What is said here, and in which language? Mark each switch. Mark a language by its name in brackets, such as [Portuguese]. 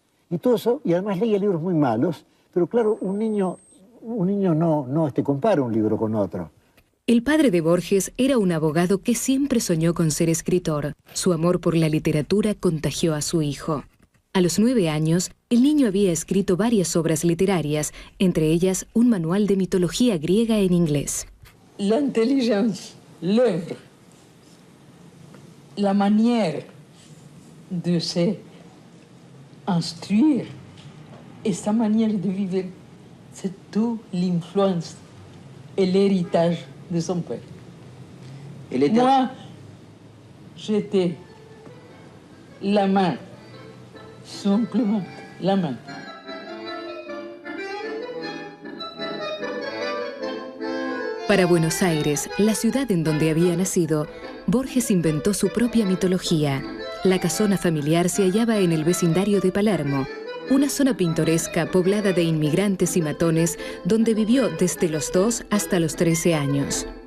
[Spanish] Y todo eso, y además leía libros muy malos, pero claro, un niño no compara un libro con otro. El padre de Borges era un abogado que siempre soñó con ser escritor. Su amor por la literatura contagió a su hijo. A los 9 años, el niño había escrito varias obras literarias, entre ellas un manual de mitología griega en inglés. La inteligencia, [French] l'œuvre, la manière de se instruire, [Spanish] esta [French] manière de vivre, c'est toute l'influence et l'héritage de son père. Moi, j'étais la main, simplement la main. [Spanish] Para Buenos Aires, la ciudad en donde había nacido, Borges inventó su propia mitología. La casona familiar se hallaba en el vecindario de Palermo, una zona pintoresca poblada de inmigrantes y matones donde vivió desde los 2 hasta los 13 años.